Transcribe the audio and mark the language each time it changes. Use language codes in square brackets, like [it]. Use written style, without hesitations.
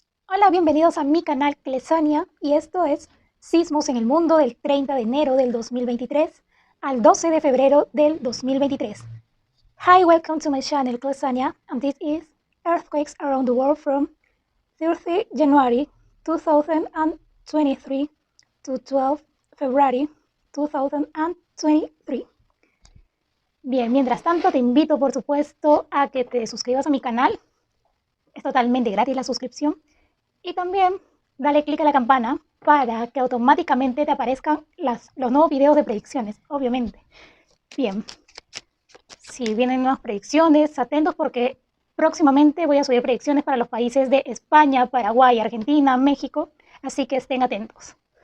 [es] Hola, bienvenidos a mi canal Clesania y esto es Sismos en el Mundo del 30 de enero del 2023 al 12 de febrero del 2023. [en] Hi, welcome to my channel Clesania, and this is Earthquakes Around the World from 30 January 2023 to 12 February 2023. [es] Bien, mientras tanto te invito por supuesto a que te suscribas a mi canal. Es totalmente gratis la suscripción. Y también dale click a la campana para que automáticamente te aparezcan los nuevos videos de predicciones, obviamente. Bien, si vienen nuevas predicciones, atentos porque próximamente voy a subir predicciones para los países de España, Paraguay, Argentina, México, así que estén atentos.